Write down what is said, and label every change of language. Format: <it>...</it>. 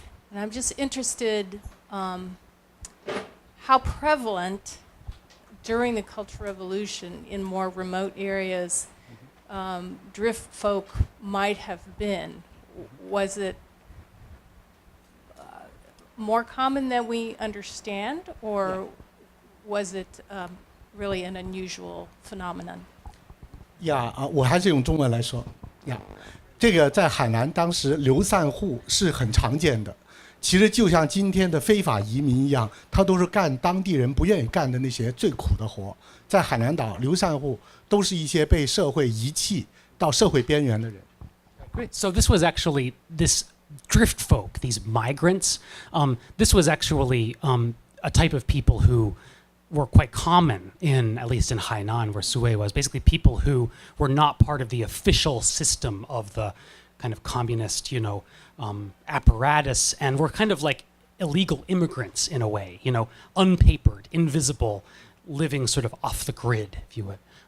<en>And I'm just interested how prevalent during the Cultural Revolution in more remote areas drift folk might have been. Was it more common than we understand, or was it really an unusual phenomenon?</en> <zh>我还是用中文来说。这个在海南当时流散户是很常见的，其实就像今天的非法移民一样，他都是干当地人不愿意干的那些最苦的活。在海南岛，流散户都是一些被社会遗弃到社会边缘的人。</zh> <en>Great. So this was actually this drift folk, these migrants. This was actually a type of people who were quite common at least in Hainan, where Su Wei was. Basically, people who were not part of the official system of the kind of communist, apparatus, and were kind of like illegal immigrants in a way, unpapered, invisible, living sort of off the grid, if you would.</en>